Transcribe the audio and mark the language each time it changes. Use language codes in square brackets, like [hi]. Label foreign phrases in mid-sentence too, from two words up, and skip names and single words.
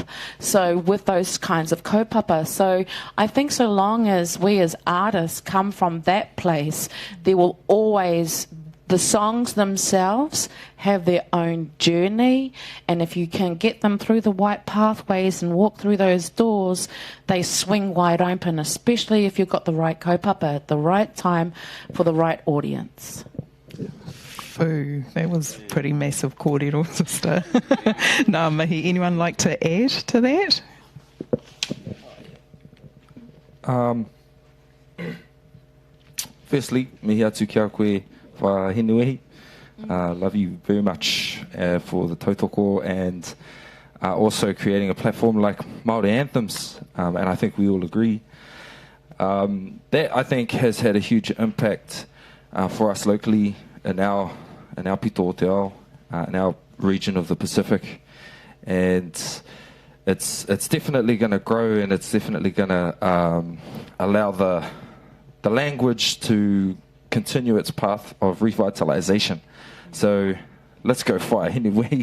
[en] So with those kinds of kaupapa, so I think so long as we as artists come from that place, there will always the songs themselves have their own journey, and if you can get them through the white pathways and walk through those doors, they swing wide open, especially if you've got the right kaupapa at the right time for the right audience. Foo, that was pretty massive kōrero, sister. [mi] Nā mihi, [en] anyone like to add to that? Firstly, [mi] mihi atu kia koe wha hinuehi. [en] Love you very much for the tautoko and also creating a platform like Māori Anthems, and I think we all agree. That, I think, has had a huge impact for us locally in our [mi] pito o te ao, [en] in our region of the Pacific. And it's definitely going to grow, and it's definitely going to allow the language to continue its path of revitalization. So let's go fire anyway.